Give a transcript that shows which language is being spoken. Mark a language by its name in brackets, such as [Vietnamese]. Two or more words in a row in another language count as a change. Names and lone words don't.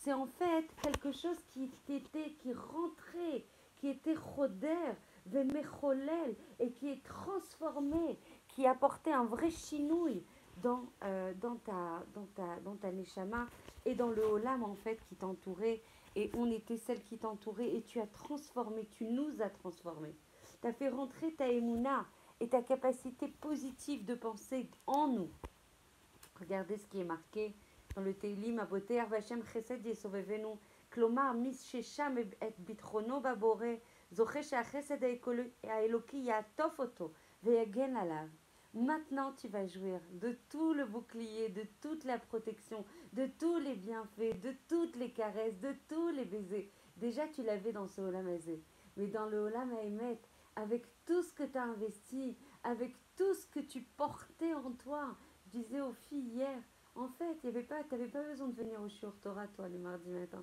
[French] C'est en fait quelque chose qui rentrait, qui était choder, vemecholel, et qui est transformé, qui apportait un vrai chinouille dans ta neshama et dans le olam en fait qui t'entourait. Et on était celle qui t'entourait et tu as transformé, tu nous as transformés. Tu as fait rentrer ta émouna et ta capacité positive de penser en nous. Regardez ce qui est marqué dans le Teilim, [Hebrew] והבוטח בה' חסד יסובבנו, כלומר מי ששם את בטחונו בבורא, זוכה שחסד אלוקי יעטוף אותו, ויגן עליו. [French] Maintenant, tu vas jouir de tout le bouclier, de toute la protection, de tous les bienfaits, de toutes les caresses, de tous les baisers. Déjà, tu l'avais dans ce [Hebrew] עולם הזה. [French] Mais dans le [Hebrew] עולם האמת, [French] avec tout ce que tu as investi, avec tout ce que tu portais en toi, je disais aux filles hier, en fait, tu n'avais pas besoin de venir au [Hebrew] שיעור תורה, [French] toi, le mardi matin.